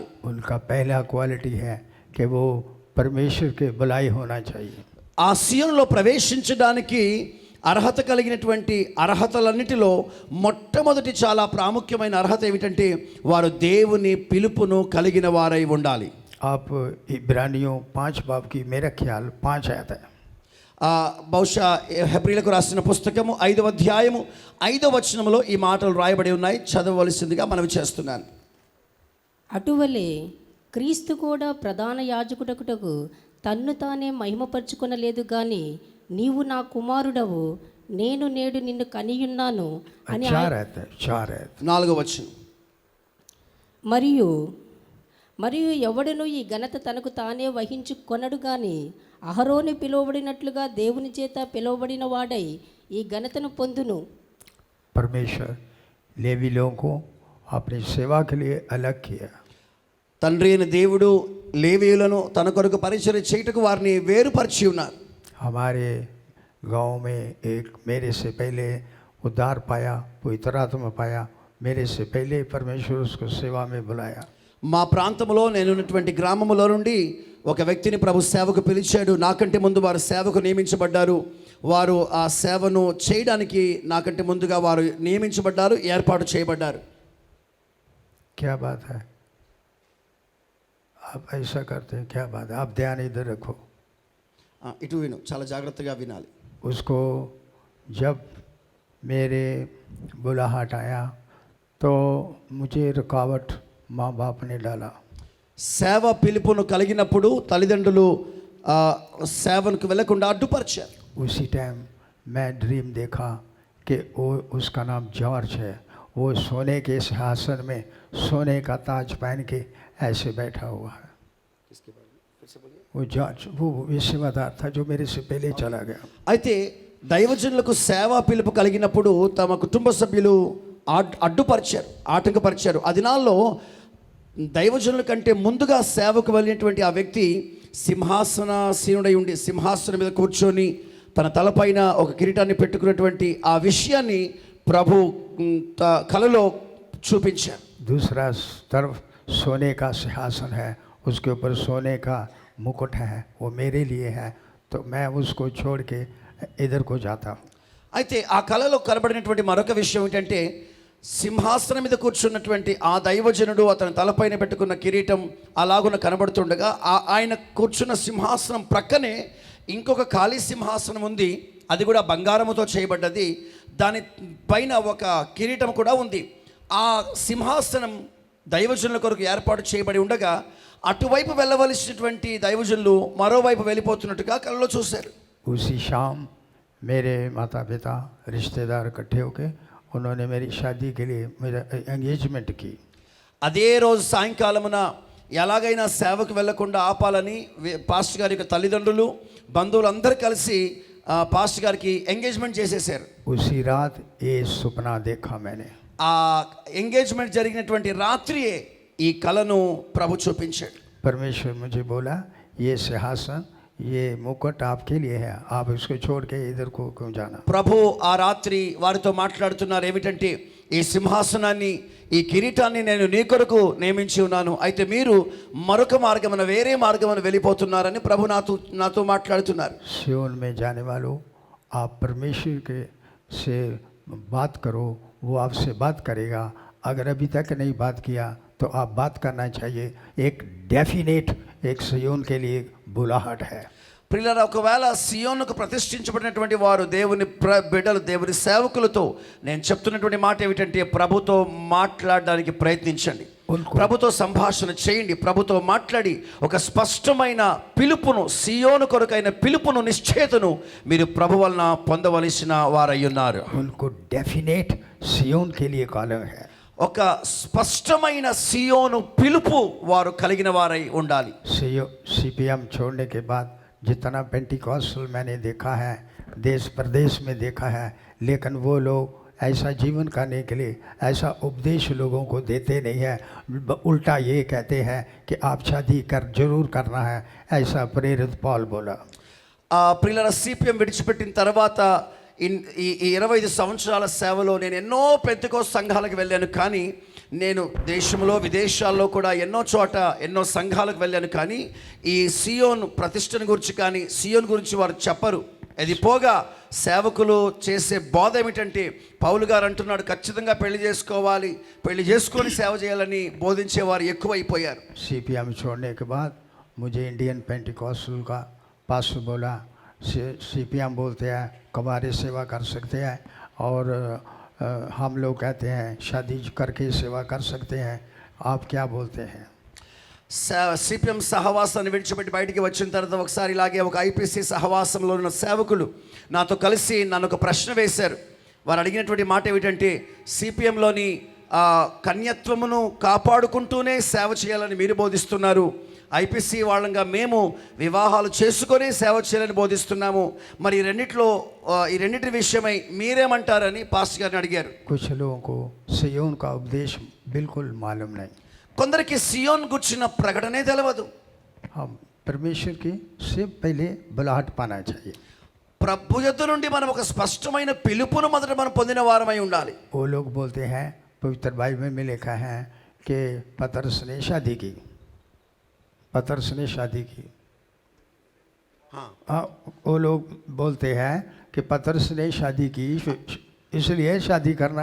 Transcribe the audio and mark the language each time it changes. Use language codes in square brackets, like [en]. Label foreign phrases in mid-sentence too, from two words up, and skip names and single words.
[hi] उनका पहला क्वालिटी है कि वो परमेश्वर के बुलाई होना चाहिए। [te] ఆ సీయోనులో ప్రవేశించడానికి అర్హత కలిగినటువంటి అర్హతలన్నిటిలో మొట్టమొదటి చాలా ప్రాముఖ్యమైన అర్హత ఏమిటంటే వారు దేవుని పిలుపును కలిగిన వారై ఉండాలి. [hi] आप इब्रानियों 5 बाब की मेरा ख्याल 5 आयत है। [te] బహుశా హెబ్రీలకు రాసిన పుస్తకము 5వ అధ్యాయము 5వ వచనంలో ఈ మాటలు రాయబడి ఉన్నాయి. చదవవలసిందిగా మనవి చేస్తున్నాను. అటువలే క్రీస్తు కూడా ప్రధాన యాజకుడకుటకు తన్ను తానే మహిమపరచుకొనలేదు గాని నీవు నా కుమారుడవు, నేను నేడు నిన్ను కనియున్నాను అని [hi] 4 आयत है, 4 आयत। [te] 4వ వచనం. మరియు ఎవడను ఈ ఘనత తనకు తానే వహించుకొనడు గాని అహరోను పిలువబడినట్లుగా దేవుని చేత పిలువబడిన వాడై ఈ ఘనతను పొందును. [hi] परमेश्वर लेवी लोगों को अपनी सेवा के लिए अलग किया। [te] తండ్రి అయిన దేవుడు లేవీయులను తన కొరకు పరిచర్య చేయుటకు వారిని వేరుపరిచి ఉన్నారు. [hi] हमारे गांव में एक मेरे से पहले उद्धार पाया, पवित्र आत्मा पाया, मेरे से पहले परमेश्वर उसको सेवा में बुलाया। [te] మా ప్రాంతంలో నేనున్నటువంటి గ్రామంలో నుండి ఒక వ్యక్తిని ప్రభు సేవకు పిలిచాడు. నాకంటే ముందు వారు సేవకు నియమించబడ్డారు. వారు ఆ సేవను చేయడానికి నాకంటే ముందుగా వారు నియమించబడ్డారు, ఏర్పాటు చేయబడ్డారు. [hi] क्या बात है, आप ऐसा करते हैं, क्या बात है। आप ध्यान इधर रखो। [te] ఇటు విను, చాలా జాగ్రత్తగా వినాలి. [hi] उसको जब मेरे बुलाहट आया तो मुझे रुकावट माँ बाप ने डाला। [te] సేవ పిలుపును కలిగినప్పుడు తల్లిదండ్రులు సేవకు వెళ్లకుండా అడ్డుపరిచారు. [hi] उसी टाइम मैं ड्रीम देखा कि वो उसका नाम जॉर्ज है। वो सोने के सिंहासन में सोने का ताज पहन के ऐसे बैठा हुआ है। वो जॉर्ज वो विश्वदार था जो मेरे से पहले चला गया। [te] అయితే దైవజనులకు సేవ పిలుపు కలిగినప్పుడు తమ కుటుంబ సభ్యులు అడ్డుపరిచారు, ఆటంకపరిచారు. ఆ దినాల్లో దైవజనుల కంటే ముందుగా సేవకు వెళ్ళినటువంటి ఆ వ్యక్తి సింహాసనాసీనుడై ఉండి సింహాసనం మీద కూర్చొని తన తలపైన ఒక కిరీటాన్ని పెట్టుకున్నటువంటి ఆ విషయాన్ని ప్రభు కలలో చూపించారు. [hi] दूसरा तरफ सोने का सिंहासन है, उसके ऊपर सोने का मुकुट है, वो मेरे लिए है, तो मैं उसको छोड़ के इधर को जाता हूँ। [te] అయితే ఆ కళలో కనబడినటువంటి మరొక విషయం ఏంటంటే సింహాసనం మీద కూర్చున్నటువంటి ఆ దైవజనుడు అతని తలపైన పెట్టుకున్న కిరీటం అలాగున కనబడుతుండగా ఆయన కూర్చున్న సింహాసనం ప్రక్కనే ఇంకొక ఖాళీ సింహాసనం ఉంది. అది కూడా బంగారముతో చేయబడ్డది. దాని పైన ఒక కిరీటం కూడా ఉంది. ఆ సింహాసనం దైవజనుల కొరకు ఏర్పాటు చేయబడి ఉండగా అటువైపు వెళ్ళవలసినటువంటి దైవజనులు మరోవైపు వెళ్ళిపోతున్నట్టుగా కళ్ళలో చూశారు. [hi] उसी शाम मेरे माता पिता रिश्तेदार इकट्ठे होकर उन्होंने मेरी शादी के लिए मेरा एंगेजमेंट की। [te] అదే రోజు సాయంకాలమున ఎలాగైనా సేవకు వెళ్లకుండా ఆపాలని పాస్టర్ గారి యొక్క తల్లిదండ్రులు బంధువులు అందరూ కలిసి పాస్టర్ గారికి ఎంగేజ్మెంట్ చేసేసారు. [hi] उसी रात ये सपना देखा मैंने। [te] ఆ ఎంగేజ్మెంట్ జరిగినటువంటి రాత్రియే ఈ కళను ప్రభు చూపించాడు. [hi] परमेश्वर मुझे बोला ये सिंहासन ये मुकुट आपके लिए है, आप इसको छोड़ के इधर को क्यों जाना। [te] ప్రభు ఆ రాత్రి వారితో మాట్లాడుతున్నారు. ఏమిటంటే ఈ సింహాసనాన్ని ఈ కిరీటాన్ని నేను నీ కొరకు నియమించి ఉన్నాను, అయితే మీరు మరొక మార్గమున వేరే మార్గమున వెళ్ళిపోతున్నారని ప్రభు నాతో మాట్లాడుతున్నారు. [hi] सियोन में जाने वालों, आप परमेश्वर के से बात करो, वो आपसे बात करेगा। अगर अभी तक नहीं बात किया तो आप बात करना चाहिए। एक डेफिनेट एक सियोन के लिए बुलाहट है। [te] ప్రియులారా, ఒకవేళ సియోనుకు ప్రతిష్ఠించబడినటువంటి వారు దేవుని బిడ్డలు, దేవుని సేవకులతో నేను చెప్తున్నటువంటి మాట ఏమిటంటే ప్రభుతో మాట్లాడడానికి ప్రయత్నించండి, ప్రభుతో సంభాషణ చేయండి, ప్రభుతో మాట్లాడి ఒక స్పష్టమైన పిలుపును, సియోను కొరకైన పిలుపును, నిశ్చయతను మీరు ప్రభు వలన పొందవలసిన వారై ఉన్నారు. [hi] उनको डेफिनेट सियोन के लिए कॉलिंग है। [te] ఒక స్పష్టమైన సియోను పిలుపు వారు కలిగిన వారై ఉండాలి. [hi] CPM छोड़ने के बाद जितना पेंटिकॉस्टल मैंने देखा है, देश प्रदेश में देखा है, लेकिन वो लोग ऐसा जीवन करने के लिए ऐसा उपदेश लोगों को देते नहीं है, उल्टा ये कहते हैं कि आप शादी कर जरूर करना है, ऐसा प्रेरित पौल बोला। [te] ప్రియుల సిపిఎం విడిచిపెట్టిన తర్వాత ఈ 25 సంవత్సరాల సేవలో నేను ఎన్నో పెంతెకోస్తు సంఘాలకు వెళ్ళాను, కానీ నేను దేశంలో విదేశాల్లో కూడా ఎన్నో చోట ఎన్నో సంఘాలకు వెళ్ళాను, కానీ ఈ సియోన్ ప్రతిష్టను గురించి కానీ సియోన్ గురించి వారు చెప్పరు. అది పోగా సేవకులు చేసే బోధ ఏమిటంటే పౌలు గారు అంటున్నాడు, ఖచ్చితంగా పెళ్లి చేసుకోవాలి, పెళ్లి చేసుకొని సేవ చేయాలని బోధించేవారు ఎక్కువైపోయారు. [hi] सीपीएम छोड़ने के बाद मुझे इंडियन पेंटिकॉस्टल का पास्टर बोला, सीपीएम बोलते हैं कबारे सेवा कर सकते हैं और हम लोग कहते हैं शादी करके सेवा कर सकते हैं, आप क्या बोलते हैं? [te] సిపిఎం సహవాసాన్ని విడిచిపెట్టి బయటికి వచ్చిన తర్వాత ఒకసారి ఇలాగే ఒక ఐపీసీ సహవాసంలో ఉన్న సేవకులు నాతో కలిసి నన్ను ఒక ప్రశ్న వేశారు. వారు అడిగినటువంటి మాట ఏమిటంటే, సిపిఎంలోని కన్యత్వమును కాపాడుకుంటూనే సేవ చేయాలని మీరు బోధిస్తున్నారు, ఐపీసీ వాళ్ళంగా మేము వివాహాలు చేసుకొని సేవ చేయాలని బోధిస్తున్నాము, మరి ఈ రెండిటి విషయమై మీరేమంటారని పాస్టర్ గారిని అడిగారు. [hi] कुछ लोगों को सियोन का उपदेश बिल्कुल मालूम नहीं। [te] కొందరికి సియోన్ గుర్చిన ప్రకటనే తెలియదు. [hi] हम परमेश्वर की से पहले बुलाहट पाना चाहिए। [te] ప్రభు యొద్ద నుండి మనం ఒక స్పష్టమైన పిలుపును మొదట మనం పొందిన వారమై ఉండాలి. [hi] वो लोग बोलते हैं, पवित्र बाइबल में लिखा है कि पतरस ने शादी की, पतरस ने शादी की। हाँ, वो लोग बोलते हैं कि पतरस ने शादी की इसलिए शादी करना।